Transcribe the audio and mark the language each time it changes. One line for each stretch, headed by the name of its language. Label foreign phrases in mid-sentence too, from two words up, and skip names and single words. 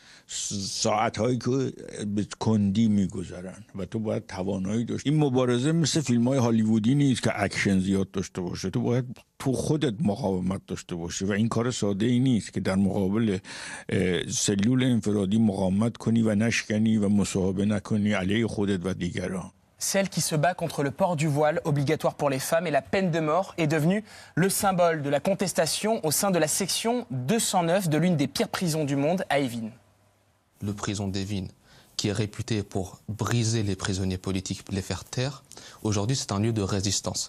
Persian: ساعتهایی که به کندی میگذرن و تو باید توانایی داشت. این مبارزه مثل فیلم‌های هالیوودی نیست که اکشن زیاد داشته باشه. تو باید تو خودت مقاومت داشته باشی و این کار ساده ای نیست که در مقابل سلول انفرادی مقاومت کنی و نشکنی و مصاحبه نکنی علیه خودت و دیگران.
French: Celle qui se bat contre le port du voile obligatoire pour les femmes et la peine de mort est devenue le symbole de la contestation au sein de la section 209 de l'une des pires prisons du monde à Evin. Le prison d'Evin, qui est réputé pour briser les prisonniers politiques, les faire taire, aujourd'hui c'est un lieu de résistance.